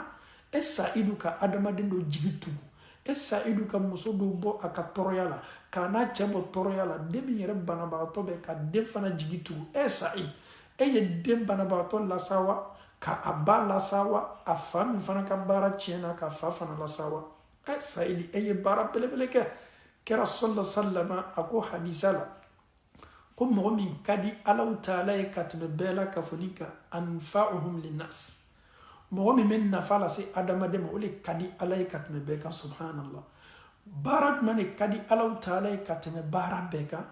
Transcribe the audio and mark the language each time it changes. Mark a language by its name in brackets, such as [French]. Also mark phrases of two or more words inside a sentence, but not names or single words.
[Bambara] Sayidu ka adamaden dɔ jigi tugu. Sayidu ka muso dɔ bɔ a ka tɔɔrɔya la, k'a n'a cɛ bɔ tɔɔrɔya la, den min yɛrɛ banabagatɔ bɛ ka den fana jigi tugu. Sayid, ye den banabagatɔ lasawa, ka a ba lasawa, a fa min fana ka baara tiɲɛna ka fa fana lasawa. Sayid, ye baara belebele kɛ. Kɛra [Arabic] صلى الله عليه وسلم [Bambara] a ko hadisa la, ko mɔgɔ min ka di Ala ta'ala ye ka tɛmɛ bɛɛ la ka fɔ ni ka [Arabic] أنفعهم للناس. [Bambara] Mɔgɔ min bɛ nafa lase adamaden ma, o le ka di Ala ye ka tɛmɛ bɛɛ kan. Subhanallah. Baara jumɛn de ka di Ala ta'ala ye ka tɛmɛ baara bɛɛ kan?